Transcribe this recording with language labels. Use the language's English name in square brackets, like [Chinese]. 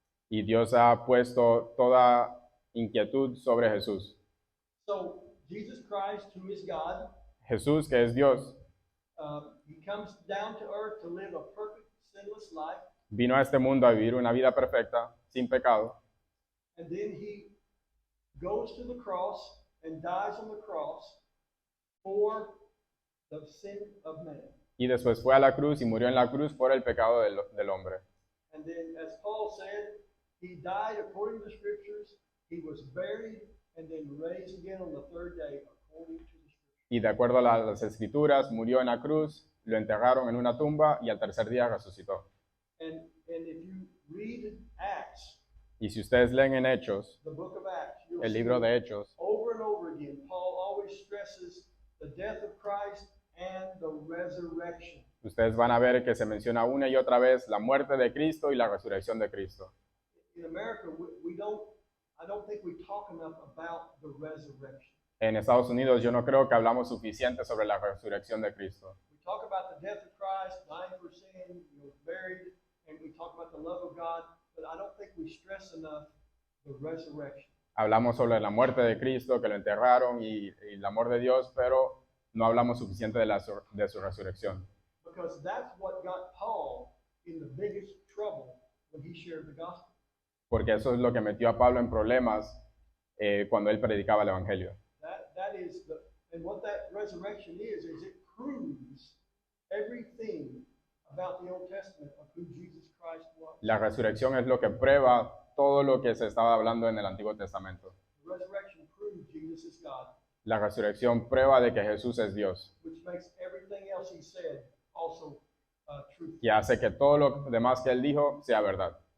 [Spanish] Y Dios ha puesto toda inquietud sobre Jesús. [English] So Jesus Christ, who is God, [Spanish] Jesús, que es Dios, [English] he comes down to earth to live a perfect, sinless life, [Spanish] vino a este mundo a vivir una vida perfecta, sin pecado, [English] and then he goes to the cross and dies on the cross for the sin of man. [Spanish] y después fue a la cruz y murió en la cruz por el pecado del hombre. [English] And then, as Paul said, he died according to the scriptures, he was buried, and then raised again on the third day according to the scriptures. [Spanish] Y de acuerdo a las escrituras, murió en la cruz, lo enterraron en una tumba y al tercer día resucitó. [English] And if you read Acts, [Spanish] Y si ustedes leen en Hechos, [English] the book of Acts, you'll [Spanish] el [English] see [Spanish] libro de Hechos, [English] over and over again, Paul always stresses the death of Christ and the resurrection. [Spanish] Ustedes van a ver que se menciona una y otra vez la muerte de Cristo y la resurrección de Cristo. [English] In America, I don't think we talk enough about the resurrection. [Spanish] En Estados Unidos yo no creo que hablamos suficiente sobre la resurrección de Cristo. [English] We talk about the death of Christ, dying for sin, buried, and we talk about the love of God, but I don't think we stress enough the resurrection. [Spanish] Hablamos sobre la muerte de Cristo, que lo enterraron y el amor de Dios, pero no hablamos suficiente de su resurrección. [English] Because that's what got Paul in the biggest trouble when he shared the gospel. [Spanish] Porque eso es lo que metió a Pablo en problemas cuando él predicaba el Evangelio. [English] That is and what that resurrection is it proves everything about the Old Testament of who Jesus Christ was. [Spanish] La resurrección es lo que prueba todo lo que se estaba hablando en el Antiguo Testamento. [English] The resurrection proves Jesus is God. [Spanish] La resurrección prueba de que Jesús es Dios. [English] Which makes everything else he said also true. [Spanish] Y hace que todo lo demás que él dijo sea verdad.